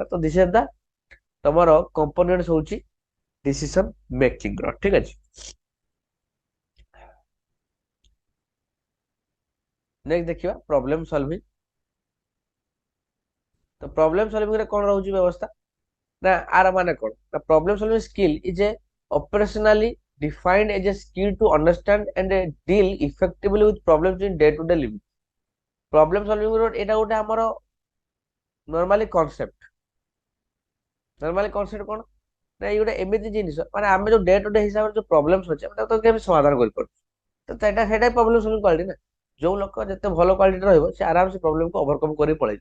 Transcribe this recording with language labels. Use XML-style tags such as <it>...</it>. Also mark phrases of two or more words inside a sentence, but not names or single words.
<or>ତ</or> <en>this is the</en> <or>ତମର କମ୍ପୋନେଣ୍ଟସ ହଉଛି</or> <en>decision making</en> <or>ର, ଠିକ ଅଛି। ନେକ୍ସଟ ଦେଖିବା</or> <en>problem solving. ତ problem solving</en> <or>ରେ କଣ ରହୁଛି ବ୍ୟବସ୍ଥା ନା ଆର ମାନେ କଣ ନା</or> <en>problem solving skill is a operationally defined as a skill to understand and deal effectively with problems in day to day living। problem solving</en> <or>ର ଏଇଟା ଗୋଟେ ଆମର</or> <en>normally concept. normally concept</en> <or>କଣ ନା ଏଇ ଗୋଟେ ଏମିତି ଜିନିଷ ମାନେ ଆମେ ଯୋଉ</or> <en>day to day</en> <or>ହିସାବରେ ଯୋଉ ପ୍ରୋବ୍ଲେମ୍ସ ଅଛି ଆମେ ତାକୁ କେମିତି ସମାଧାନ କରିପାରୁଛୁ। ତ ସେଇଟା</or> <en>problem solving quality</en> <or>ନା। ଯୋଉ ଲୋକ ଯେତେ ଭଲ କ୍ୱାଲିଟି ରହିବ ସେ ଆରାମସେ ପ୍ରୋବ୍ଲେମକୁ ଓଭରକମ୍ କରି ପଳେଇଯିବ।</or>